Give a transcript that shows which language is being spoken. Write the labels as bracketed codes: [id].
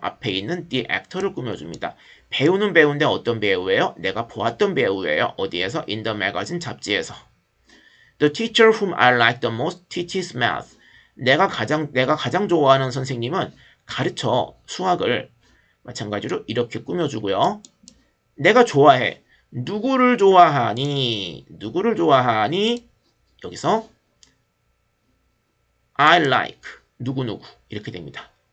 [ko] 앞에 있는 the actor를 꾸며줍니다. 배우는 배우인데 어떤 배우예요? 내가 보았던 배우예요. 어디에서? [en] In the magazine, [ko] 잡지에서. [en] The teacher whom I like the most teaches math. [ko] 내가 가장 좋아하는 선생님은 가르쳐 수학을. 마찬가지로 이렇게 꾸며주고요. 내가 좋아해. 누구를 좋아하니? 누구를 좋아하니? 여기서 I like 누구누구 이렇게 됩니다.